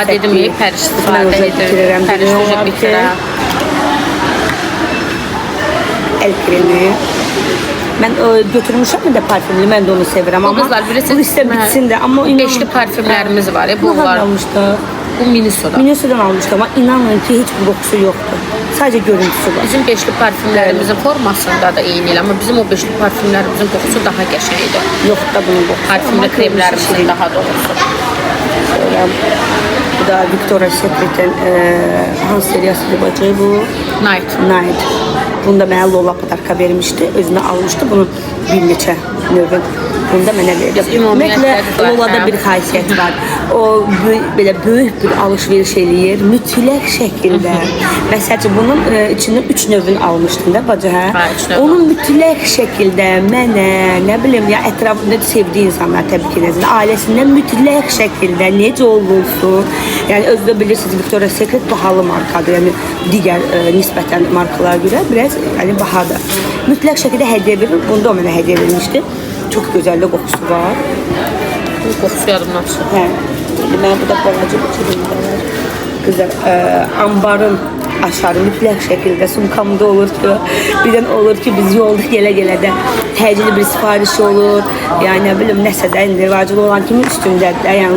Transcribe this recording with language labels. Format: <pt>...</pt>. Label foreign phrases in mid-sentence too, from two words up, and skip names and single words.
<az>dedim, Pəriş istifadə edir. Pəriş bitirəm. El kremi. Mən götürmüşəm də parfümlü, mən də onu sevirəm. Amma bu istə bitsin də. Amma beşli parfümlərimiz var. Bunlar almışdıq. Bu Miniso'dan.</az> <tr>Miniso'dan almışdım ama inanın ki hiçbir kokusu yoktu. Sadece görüntüsü var.</tr> <az>Bizim beşli parfümlerimizin formasında da eyni, ama bizim o beşli parfümlerimizin kokusu daha qəşəngdir.</az> <tr>Yok da bunun kokusu. Parfümlü kremlerimizin daha doğrusu. Şöyle, bu da Victoria's Secret'in hangi seriyasıdır bacı bu? Night.</tr> <az>Bunda mənə Lola Padarka vermişdi. Özünə almışdı. Bunun bir neçə növün. Bunda mənə verdi. Ümumiyyətlə Lola'da bir xasiyyət var. O belə böyük bir alış-veriş eləyir. Mütləq şəkildə. Məsələn, bunun içindən 3 növün almışdım da bacı, hə? Onun mütləq şəkildə mənə, nə bilim, ya ətrafında sevdiyi insanlar təbii ki, nəzərdə, ailəsindən mütləq şəkildə necə olursun. Yəni özdə bilirsiniz, Victoria's Secret bahalı markadır. Yəni digər nisbətən markalara görə biraz yəni bahadır. Mütləq şəkildə hədiyyə verir. Bunda o mənə hədiyyə vermişdi.</az> <tr>Çok güzel de kokusu var.</tr> <az>Bu kokusu yadımdan çıxır. Hə. Mən bu da balaca bir çilimdə var.</az> <tr>Güzel.</tr> <az>Ambarın aşağı mütləq şəkildə sumkamda olur ki, birdən olur ki biz yolda gələ-gələ də təcili bir sifariş olur. Yəni nə bilim nəsə də indi vacib olan kimin üstündədir.</az>